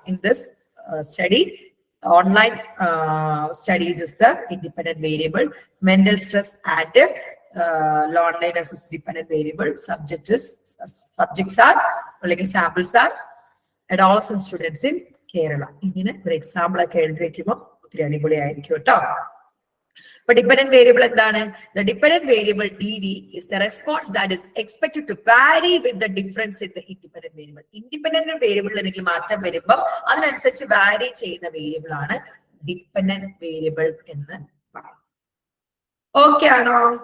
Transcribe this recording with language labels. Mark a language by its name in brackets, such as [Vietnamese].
[English] In this study, online studies is the independent variable, mental stress and loneliness is dependent variable. Subjects are like samples are adolescent students in Kerala. [Malayalam] ഇങ്ങനെ ഒരു example ഒക്കെ എഴുതി വെക്കുമ്പോൾ ഒത്തിരി അടിപൊളിയായിരിക്കും കേട്ടോ. അപ്പൊ ഡിപെൻഡന്റ് വേരിയബിൾ എന്താണ്? [English] The dependent variable DV is the response that is expected to vary with the difference in the independent variable. [Malayalam] Independent വേരിയബിളിൽ എന്തെങ്കിലും മാറ്റം വരുമ്പോൾ അതിനനുസരിച്ച് വാരി ചെയ്യുന്ന വേരിയബിൾ ആണ് ഡിപെൻഡന്റ് വേരിയബിൾ എന്ന് പറയും. ഓക്കെ ആണോ?